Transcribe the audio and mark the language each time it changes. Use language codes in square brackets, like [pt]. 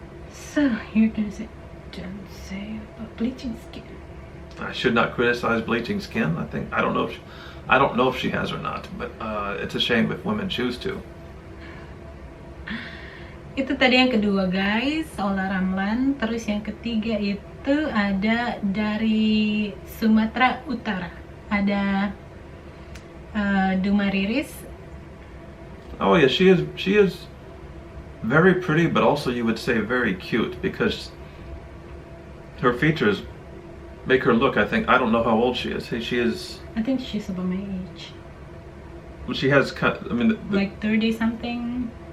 [en] So you're gonna say, don't say about bleaching skin. I should not criticize bleaching skin. I don't know if she has or not, but it's a shame if women choose to. [id] Itu tadi yang kedua guys, Ola Ramlan. Terus yang ketiga itu ada dari Sumatera Utara, ada Dumariris. [en] Oh yeah, she is very pretty, but also you would say very cute because her features make her look, I don't know how old she is. She is, I think she's about my age. Well, she has, like 30 something.